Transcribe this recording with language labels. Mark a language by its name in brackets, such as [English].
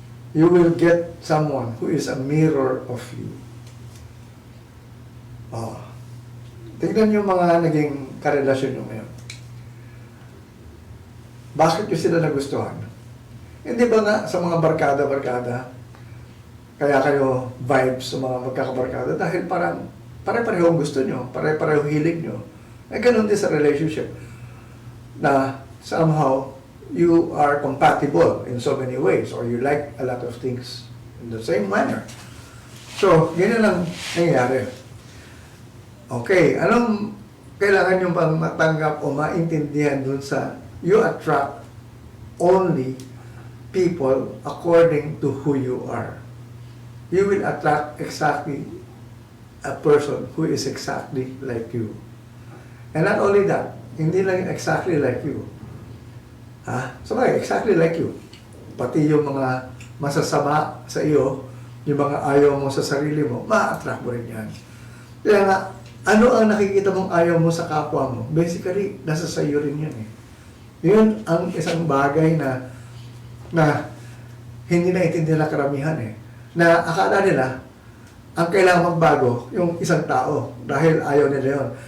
[English] You will get someone who is a mirror of you. [Filipino] Tignan yung mga naging karelasyon nyo ngayon. Bakit nyo sila nagustuhan? Hindi ba nga sa mga barkada-barkada, kaya kayo vibes sa mga magkakabarkada dahil parang pare-pareho gusto nyo, pare-pareho hilig nyo. Ganun din sa relationship na [English] somehow you are compatible in so many ways or you like a lot of things in the same manner. [Filipino] So, ganyan lang nangyayari. Okay, anong kailangan nyo pang matanggap o maintindihan dun sa [English] you attract only people according to who you are. You will attract exactly a person who is exactly like you. And not only that, [Filipino] hindi lang [English] exactly like you. Exactly like you. [Filipino] Pati yung mga masasama sa iyo, yung mga ayaw mo sa sarili mo, ma-attract mo rin yan. Kaya nga, ano ang nakikita mong ayaw mo sa kapwa mo? Basically, nasa sa iyo rin yan Yun ang isang bagay na hindi naintindihan ng karamihan Na akala nila, ang kailangan magbago, yung isang tao, dahil ayaw nila yun.